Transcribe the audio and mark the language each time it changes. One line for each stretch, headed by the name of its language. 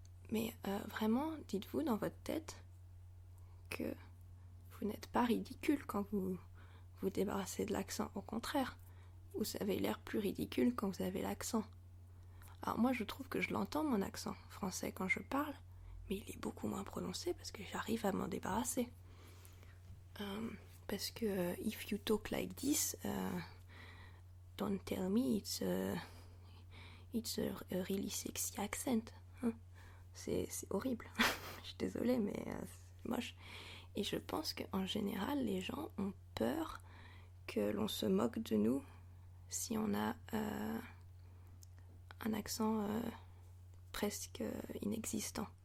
French: Mais vraiment, dites-vous dans votre tête que vous n'êtes pas ridicule quand vous vous débarrassez de l'accent. Au contraire, vous avez l'air plus ridicule quand vous avez l'accent. Alors moi, je trouve que je l'entends, mon accent français, quand je parle, mais il est beaucoup moins prononcé parce que j'arrive à m'en débarrasser. Parce que
English: if you talk like this, don't tell me it's a really sexy accent.
French: Hein? C'est horrible. Je suis désolée, mais c'est moche. Et je pense qu'en général, les gens ont peur que l'on se moque de nous si on a un accent presque inexistant.